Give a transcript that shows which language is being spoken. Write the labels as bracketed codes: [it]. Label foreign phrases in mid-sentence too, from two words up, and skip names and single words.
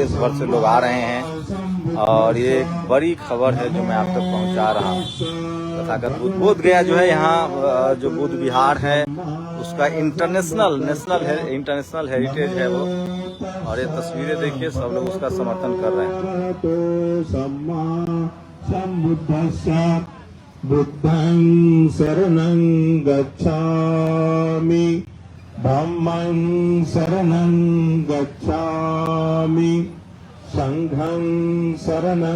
[hi] देश भर से लोग आ रहे हैं और ये एक बड़ी खबर है जो मैं आप तक पहुंचा रहा हूं। तथागत बोध गया जो है यहाँ जो बुद्ध विहार है उसका [en] international heritage [hi] है वो, और ये तस्वीरें देखिए सब लोग उसका समर्थन कर रहे हैं। [pi] बुद्धं शरणं गच्छामि, धम्मं शरणं गच्छामि, संघं शरणं